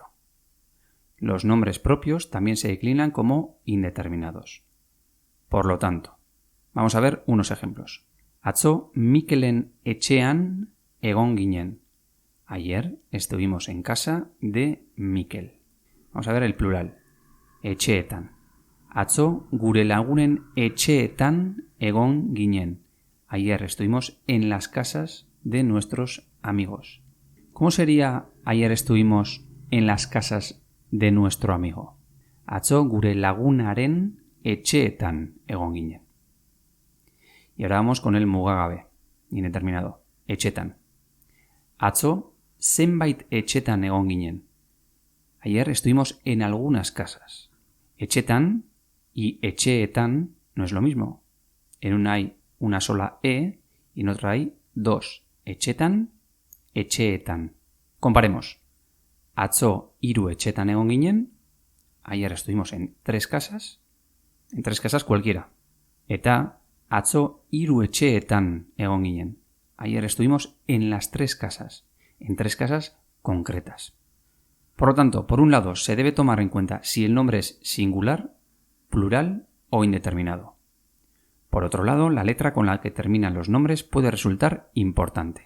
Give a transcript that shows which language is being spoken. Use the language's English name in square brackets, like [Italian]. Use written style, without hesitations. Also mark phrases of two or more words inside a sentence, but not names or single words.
[Spanish] Los nombres propios también se declinan como indeterminados. Por lo tanto, vamos a ver unos ejemplos. [Basque] Atzo Mikelen etxean egon ginen. [Spanish] Ayer estuvimos en casa de Mikel. Vamos a ver el plural. Etxeetan. [Basque] Atzo gure lagunen etxeetan egon ginen. [Spanish] Ayer estuvimos en las casas de nuestros amigos. ¿Cómo sería ayer estuvimos en las casas de nuestro amigo? [Basque] Atzo gure lagunaren etxeetan egon ginen. [Spanish] Y ahora vamos con el mugagabe, indeterminado. Etxetan. [Basque] Atzo zenbait etxetan egon ginen. [Spanish] Ayer estuvimos en algunas casas. Etxetan y etxeetan no es lo mismo. En una hay una sola E y en otra hay dos. [Basque] Etxetan, etxeetan. Comparemos. atzo 3 etxetan egon ginen. [Spanish] Ayer estuvimos en 3 casas. En 3 casas cualquiera. [Basque] Eta atzo 3 etxeetan egon ginen. [Spanish] Ayer estuvimos en las 3 casas. En 3 casas concretas. Por lo tanto, por un lado, se debe tomar en cuenta si el nombre es singular, plural o indeterminado. Por otro lado, la letra con la que terminan los nombres puede resultar importante.